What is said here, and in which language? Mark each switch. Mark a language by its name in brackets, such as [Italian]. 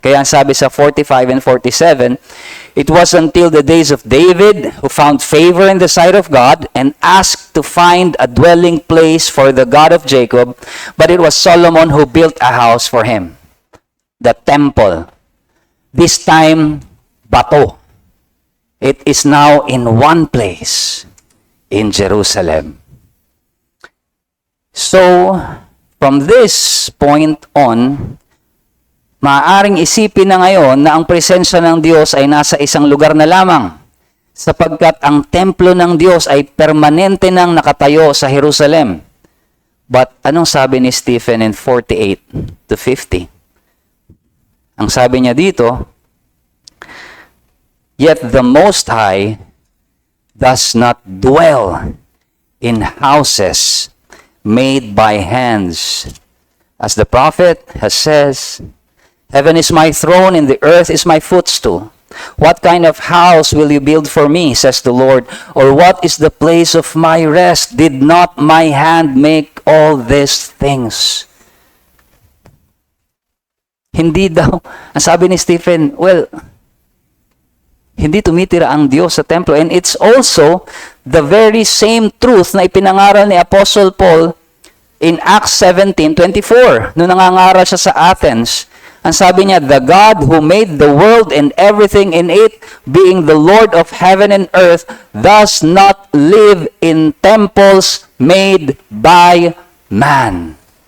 [Filipino] Kaya sabi sa [English] 45 and 47, it was until the days of David who found favor in the sight of God and asked to find a dwelling place for the God of Jacob, but it was Solomon who built a house for him, the temple. This time, bato. It is now in one place in Jerusalem. [Filipino] So, from this point on, maaaring isipin na ngayon na ang presensya ng Diyos ay nasa isang lugar na lamang sapagkat ang templo ng Diyos ay permanente nang nakatayo sa Jerusalem. [English] But [Filipino] anong sabi ni [English] Stephen in 48 to 50? [Filipino] Ang sabi niya dito, [English] yet the Most High does not dwell in houses made by hands. As the prophet has says, heaven is my throne and the earth is my footstool. What kind of house will you build for me, says the Lord? Or what is the place of my rest? Did not my hand make all these things? [Filipino] Hindi daw, ang sabi ni Stephen, well, hindi tumitira ang Diyos sa templo. [English] And it's also the very same truth [Filipino] na ipinangaral ni [English] Apostle Paul in Acts 17:24. [Filipino] Noong nangangaral siya sa Athens, ang sabi niya, [English] the God who made the world and everything in it, being the Lord of heaven and earth, does not live in temples made by man.